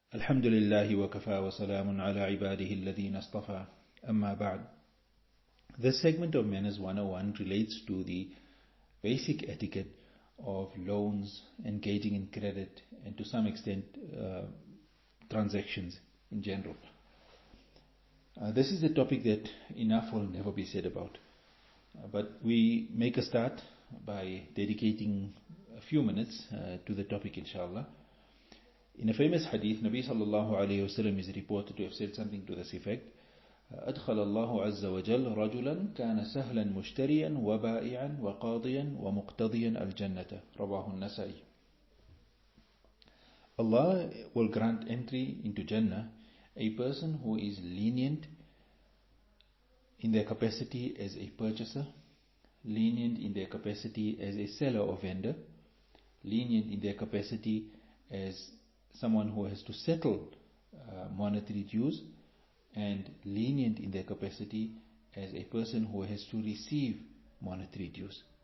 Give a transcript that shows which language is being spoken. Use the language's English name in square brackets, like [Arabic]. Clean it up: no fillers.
[Arabic] الحمد لله وكفى وسلام على عباده الذين اصطفى أما بعد. [English] This segment of Manners 101 relates to the basic etiquette of loans, engaging in credit, and to some extent transactions in general. This is a topic that enough will never be said about. But we make a start by dedicating a few minutes to the topic, inshallah. In a famous hadith, Nabi sallallahu alayhi wa sallam is reported to have said something to this effect. [Arabic] أدخل الله عز وجل رجلا كان سهلا مشتريا وبائعا وقاضيا ومقتضيا الجنة رواه النسائي. [English] Allah will grant entry into Jannah a person who is lenient in their capacity as a purchaser, lenient in their capacity as a seller or vendor, lenient in their capacity as someone who has to settle monetary dues, and lenient in their capacity as a person who has to receive monetary dues.